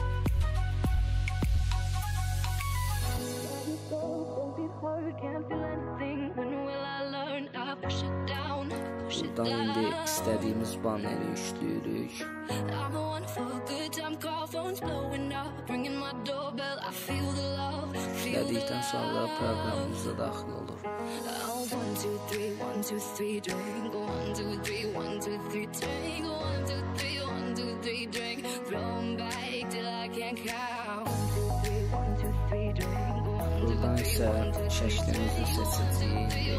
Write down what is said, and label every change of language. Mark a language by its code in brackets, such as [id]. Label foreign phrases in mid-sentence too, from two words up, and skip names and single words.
[az] Buradan indi istədiyimiz banneri yükləyirik. Yükledikdən sonra proqramımıza daxil olur. [en] 1, 2, 3, 1, 2, 3, drink. 1, 2, 3, 1, 2, 3, drink. 1, 2, 3, 1, 2, 3, drink. Throw 'em back till I can't count. 1, 2, 3, 1, 2, 3, drink. [az] Buradan isə şəklimizi seçəcəyik.